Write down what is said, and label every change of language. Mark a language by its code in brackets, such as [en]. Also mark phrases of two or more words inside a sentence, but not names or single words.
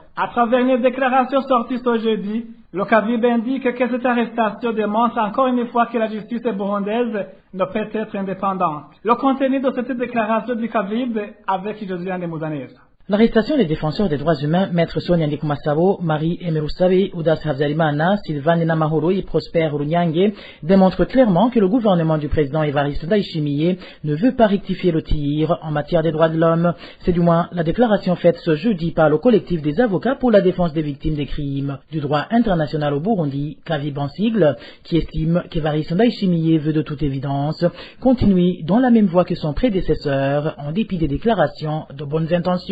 [fr] À travers une déclaration sortie ce jeudi, le Kavib indique que cette arrestation démontre encore une fois que la justice burundaise ne peut être indépendante. Le contenu de cette déclaration du Kavib avec Josiane Mouzanez. L'arrestation des défenseurs des droits humains, Maître Sonia Ndikumasabo, Marie Emerusabe, Udas Habyarimana, Sylvain Namahoro et Prosper Runyange démontre clairement que le gouvernement du président Evariste Ndayishimiye ne veut pas rectifier le tir en matière des droits de l'homme. C'est du moins la déclaration faite ce jeudi par le collectif des avocats pour la défense des victimes des crimes du droit international au Burundi, Kavib en sigle, qui estime qu'Evariste Ndayishimiye veut de toute évidence continuer dans la même voie que son prédécesseur en dépit des déclarations de bonnes intentions.